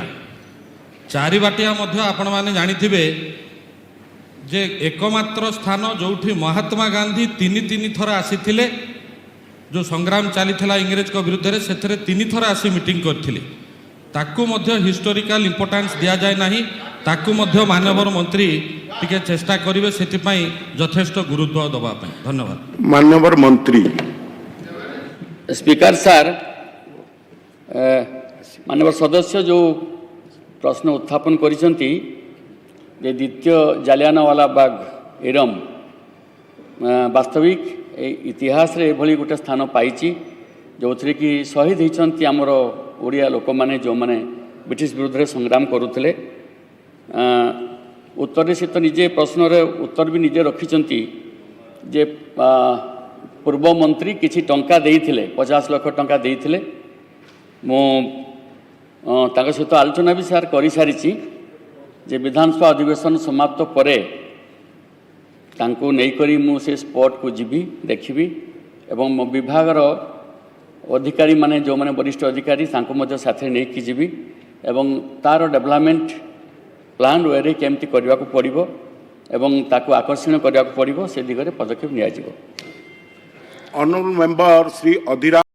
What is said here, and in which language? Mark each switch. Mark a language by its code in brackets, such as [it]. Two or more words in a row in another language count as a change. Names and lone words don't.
[or] ଚାରିବାଟିଆ ମଧ୍ୟ ଆପଣମାନେ ଜାଣିଥିବେ ଯେ ଏକମାତ୍ର ସ୍ଥାନ ଯେଉଁଠି ମହାତ୍ମା ଗାନ୍ଧୀ ତିନି ଥର ଆସିଥିଲେ, ଯେଉଁ ସଂଗ୍ରାମ ଚାଲିଥିଲା ଇଂରେଜଙ୍କ ବିରୁଦ୍ଧରେ, ସେଥିରେ 3 ଥର ଆସି ମିଟିଂ କରିଥିଲେ। ତାକୁ ମଧ୍ୟ [en] historical importance [or] ଦିଆଯାଏ ନାହିଁ, ତାକୁ ମଧ୍ୟ ମାନ୍ୟବର ମନ୍ତ୍ରୀ ଟିକେ ଚେଷ୍ଟା କରିବେ ସେଥିପାଇଁ ଯଥେଷ୍ଟ ଗୁରୁତ୍ୱ ଦେବା ପାଇଁ। ଧନ୍ୟବାଦ। ମାନ୍ୟବର ମନ୍ତ୍ରୀ। [en] speaker sir, [or] ମାନନୀୟ ସଦସ୍ୟ ଯୋ ପ୍ରଶ୍ନ ଉତ୍ଥାପନ କରିଛନ୍ତି ଯେ ଦ୍ୱିତୀୟ ଜାଲିୟାନୱାଲା ବାଗ ଇରମ ବାସ୍ତବିକ ଇତିହାସ ରେ ଏଭଳି ଗୋଟେ ସ୍ଥାନ ପାଇଛି ଯୋ ଥରେ କି ଶହୀଦ ହୋଇଛନ୍ତି ହମର ଓଡ଼ିଆ ଲୋକ ମାନେ ଯୋ ମାନେ ବ୍ରିଟିଶ ବିରୁଦ୍ଧ ରେ ସଂଗ୍ରାମ କରୁଥିଲେ। ଉତ୍ତର ସେ ତୋ ନିଜେ ପ୍ରଶ୍ନ ରେ ଉତ୍ତର ଭି ନିଜେ ରଖିଛନ୍ତି ଯେ ପୂର୍ବ ମନ୍ତ୍ରୀ କିଛି ଟଙ୍କା ଦେଇଥିଲେ, 50 ଲକ୍ଷ ଟଙ୍କା ଦେଇଥିଲେ। मो ताଙ୍କ ସହିତ ଆଲୋଚନା ବି ସାର୍ କରିସାରିଛି ଯେ ବିଧାନସଭା ଅଧିବେଶନ ସମାପ୍ତ ପରେ ତାଙ୍କୁ ନେଇକରି ମୁଁ ସେ ସ୍ପଟ୍କୁ ଯିବି, ଦେଖିବି ଏବଂ ମୋ ବିଭାଗର ଅଧିକାରୀ ମାନେ ଯେଉଁମାନେ ବରିଷ୍ଠ ଅଧିକାରୀ ତାଙ୍କୁ ମଧ୍ୟ ସାଥିରେ ନେଇକି ଯିବି ଏବଂ ତାର [en] development plan [or] ୱେରେ କେମିତି କରିବାକୁ ପଡ଼ିବ ଏବଂ ତାକୁ ଆକର୍ଷଣୀୟ କରିବାକୁ ପଡ଼ିବ ସେ ଦିଗରେ ପଦକ୍ଷେପ ନିଆଯିବ। [en] Honourable member Shri Adhira.